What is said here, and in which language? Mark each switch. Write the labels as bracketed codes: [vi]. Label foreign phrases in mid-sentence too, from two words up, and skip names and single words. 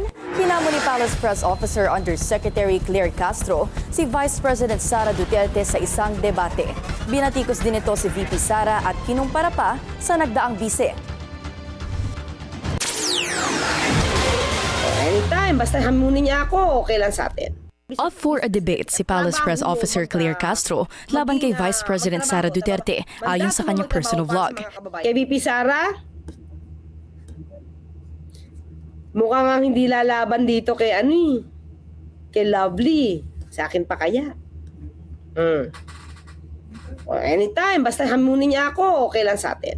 [tl] Hinamon ni Palace Press Officer Undersecretary Claire Castro si Vice President Sara Duterte sa isang debate. Binatikos din ito si VP Sara at kinumpara pa sa nagdaang bise. Anytime, basta hamunin niya ako, okay lang sa atin. Up for a debate si Palace Press Officer Claire Castro laban kay Vice President Sara Duterte ayon sa kanyang personal vlog. Kay VP Sara, mukhang ang hindi lalaban dito kay kay Lovely. Sa akin pa kaya. Anytime, basta hamunin niya ako, okay lang sa atin.